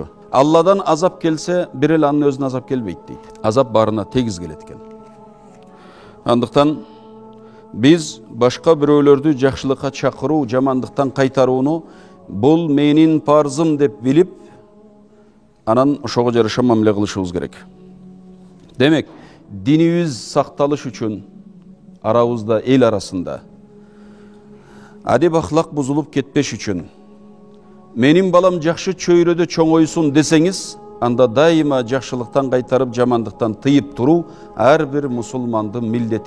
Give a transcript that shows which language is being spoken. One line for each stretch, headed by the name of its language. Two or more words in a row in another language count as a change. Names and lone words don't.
Kyrgyz: Алладан азап келсе, бир эле анын өзүнө азап келбейт дейт. Азап баарына тегиз келет экен. Андыктан биз башка бирөөлөрдү жакшылыкка чакыруу, жамандыктан кайтарууну бул менин парзым деп билип, анан ошого жараша мамиле кылышыбыз керек. Демек, динибиз сакталыш үчүн арабызда, эл арасында, адеп ахлак бузулуп кетпеш үчүн, менин балам жакшы чөйрөдө чоңойсун десеңиз, анда дайыма жакшылыктан кайтарып жамандыктан тыйып туруу ар бир мусулмандын милдети.